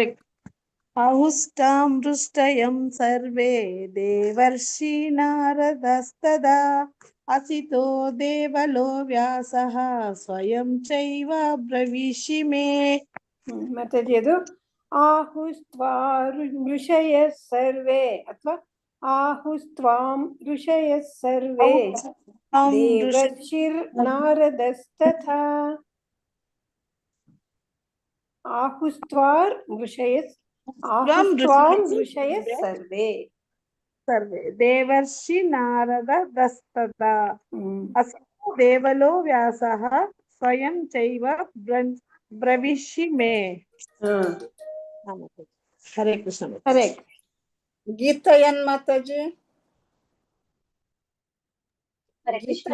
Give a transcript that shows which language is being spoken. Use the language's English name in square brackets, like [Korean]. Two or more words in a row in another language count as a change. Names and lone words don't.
[Sanskrit] ಆಹುಷ್ಟಾಂ ಹೃಷ್ಟಯಂ ಸರ್ವೇ ದೇವರ್ಷಿ ನಾರದಸ್ತದಾ ಅಸಿತೋ ದೇವಲೋ ವ್ಯಾಸಃ ಸ್ವಯಂ ಚೈವ ಬ್ರವೀಷಿ ಮೇ. [Kannada] ಮಾತಾಜಿ ಅದು [Sanskrit] ಆಹುಸ್ತ್ವಾ ಋಷಯ ಸರ್ವೇ ಅಥವಾ ಆಹುಸ್ತ್ವಾಂ ಋಷಯ ಸರ್ವೇ ದೇವರ್ಷಿರ್ ನಾರದಸ್ತಥಾ. ಆಹುಸ್ತ್ವಾರ್ ಋಷಯಸ್ ಆಹುಸ್ತ್ವಾಂ ಋಷಯಸ್ ಸರ್ವೇ ಸರ್ವೇ ದೇವರ್ಷಿ ನಾರದ ದಸ್ತದ ಅಸಿತೋ ದೇವಲೋ ವ್ಯಾಸಃ ಸ್ವಯಂ ಚೈವ ಬ್ರವಿಷಿ ಮೇ. ಹರೇ ಕೃಷ್ಣ. ಹರೇ ಗೀತಾಯನ್ ಮಾತಾಜಿ. ಹರೇ ಕೃಷ್ಣ